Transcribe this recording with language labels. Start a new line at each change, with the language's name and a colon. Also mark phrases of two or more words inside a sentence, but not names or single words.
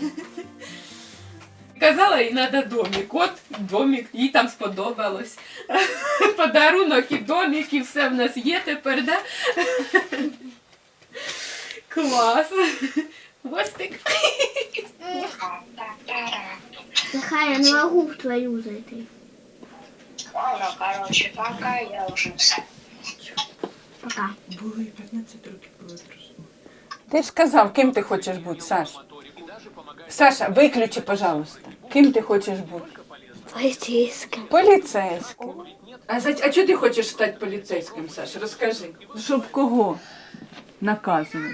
Ukrainian: Казала, їй треба домик. От домик, їй там сподобалось. Подарунок і домик, і все в нас є тепер, да? Клас. Хвостик.
Russian: Захар, я не могу в твою зайти. Ладно, короче, пока я уже все. Пока.
Ukrainian: Були 15 років, було зрозуміло. Ти ж сказав, ким ти хочеш бути, Саша? Саша, виключи, пожалуйста. Ким ти хочеш бути?
Russian: Полицейская.
Ukrainian: Поліцейським. А чого ти хочеш стати поліцейським, Саша? Розкажи. Щоб кого наказувати?